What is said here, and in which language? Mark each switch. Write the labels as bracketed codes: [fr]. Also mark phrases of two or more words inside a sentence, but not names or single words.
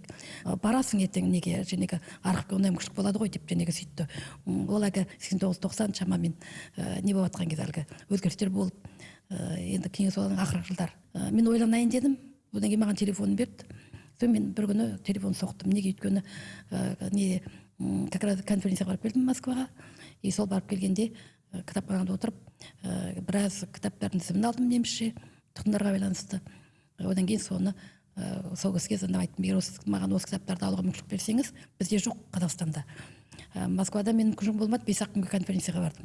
[kk] Барасың ертең неге, женегі архивке ондай мүмкіншілік болады ғой деп женегі сөйтті. Ол әлгі 89-90 шамамен не болып жатқан кезде әлгі өзгерістер болып, енді кеңес одағының ақырғы жылдар. Мен ойланайын дедім. Одан кейін маған телефонын берді. Содан мен бір күні телефон соқтым. Неге өйткені не [ru] как раз [kk] конференцияға барып келдім Москваға. И сол барып келгенде кітапханада отырып біраз кітаптардың тізімін алдым немісше тұтқындарға байланысты. Одан кейін соны сол кісіге звондап айттым, егер маған осы кітаптарды алуға мүмкіншілік берсеңіз, бізде жоқ Қазақстанда. Москвада менің күшім болмады, 5-ақ күнге конференцияға бардым.